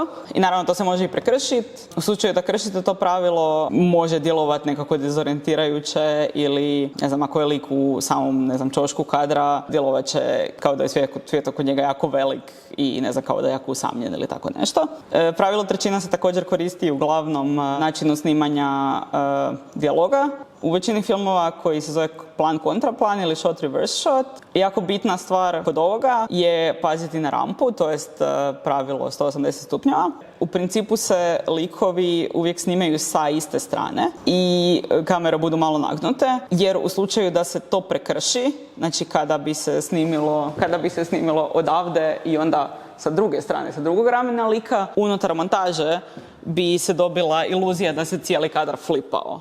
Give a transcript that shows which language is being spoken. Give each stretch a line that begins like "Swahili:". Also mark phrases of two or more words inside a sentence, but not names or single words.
Croatian: I naravno to se može i prekršiti. U slučaju da kršite to pravilo, može djelovati nekako dezorientirajuće ili, ne znam, ako je lik u samom, ne znam, ćošku kadra, djelovat će kao da je svijet oko njega jako velik i ne znam, kao da je jako usamljen ili tako nešto. Pravilo trećina se također koristi u glavnom načinu snimanja dijaloga. U većini filmova koji se zove plan kontraplan ili
English: shot reverse shot,
Croatian: jako bitna stvar kod ovoga je paziti na rampu, to jest pravilo 180 stupnjeva. U principu se likovi uvijek snimaju sa iste strane i kamere budu malo nagnute, jer u slučaju da se to prekrši, znači kada bi se snimilo odavde i onda sa druge strane, sa drugog ramena lika, unutar montaže bi se dobila iluzija da se cijeli kadar flipao.